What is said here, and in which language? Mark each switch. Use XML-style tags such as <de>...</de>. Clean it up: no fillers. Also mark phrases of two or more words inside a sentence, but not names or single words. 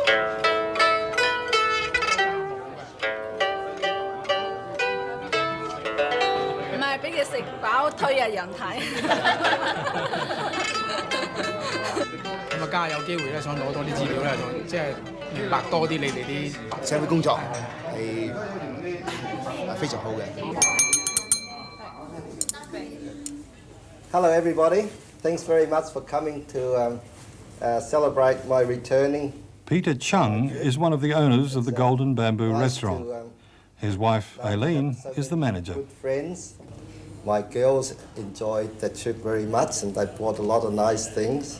<yue>唔係俾佢食飽推入人體。咁啊，家下有機會咧，想攞多啲資料咧，就即係明白多啲你哋啲社會工作係非常好嘅。</yue> <en>Hello everybody, thanks very much for coming to celebrate my returning. Peter Chung is one of the owners of the Golden Bamboo restaurant. His wife, Aileen, is the manager. Good friends. My girls enjoyed the trip very much and they bought a lot of nice things.</en>